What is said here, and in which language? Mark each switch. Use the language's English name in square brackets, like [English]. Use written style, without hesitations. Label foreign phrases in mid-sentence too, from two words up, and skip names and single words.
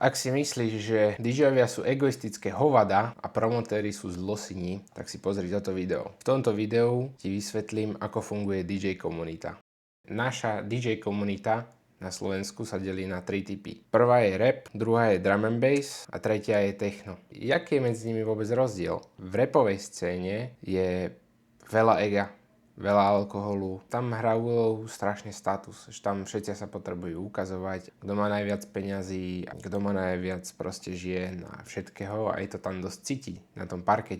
[Slovak] Ak si myslíš, že DJovia sú egoistické hovada a promotéri sú zlosini, tak si pozri toto video. V tomto videu ti vysvetlím, ako funguje DJ komunita. Naša DJ komunita na Slovensku sa delí na 3 typy. Prvá je rap, druhá je [English] drum and bass [Slovak] a tretia je techno. Jaký je medzi nimi vôbec rozdiel? V rapovej scéne je veľa ega, veľa alkoholu. Tam hrá úlohu strašne status, že tam všetci sa potrebujú ukazovať, kto má najviac peňazí, kto má najviac proste žien a všetkého a je to tam dosť cíti na tom parkete.